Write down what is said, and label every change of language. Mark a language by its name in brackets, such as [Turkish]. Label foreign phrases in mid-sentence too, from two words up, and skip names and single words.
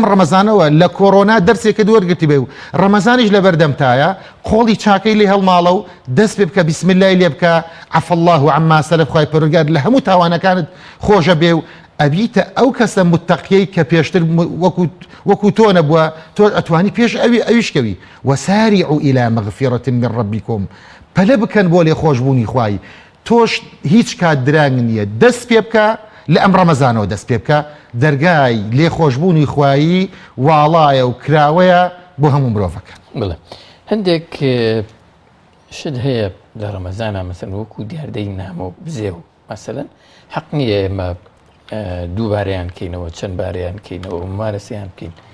[Central Kurdish] ڕەمەزانەوە لە کۆڕۆنا دەرسێکە دووەرگرتی بێ و ڕەمەزانیش لە بەردەمتایە قۆڵی چاکەی لێ هەڵماڵە و دەست پێ بکە [Arabic] بسم الله [Central Kurdish] لێ بکە [Arabic] عەفە الله عەما سەلەف [Central Kurdish] خوای پەروەردگار لە هەموو تاوانەکانت خۆشە بێ و ئەبیتە ئەو کەسە متەقیەی کە پێشتر وەکو تۆ نەبووە تۆ ئەتوانی پێش ئەویشکەوی [Arabic] وەساریعوا إلى مغفرة من ربكم [Central Kurdish] پەلە بکەن بۆ لێ خۆشبوونی خوای تۆش هیچ کات درانگ نییە دەست پێ بکە لە ئەم ڕەمەزانەوە دەست پێ بکە دەرگای لێ خۆشبوونی خوایی واڵایە و کراوەیە بۆ هەموو مرۆڤەکان بڵێ هەندێک شت هەیە لە ڕەمەزانە مەسەن وەکو دیاردەی نامە و بزێ و مەسەلەن حەق نییە ئێمە دووبارەیان کەینەوە چەند بارەیان کەینەوە مارەسییان بکەین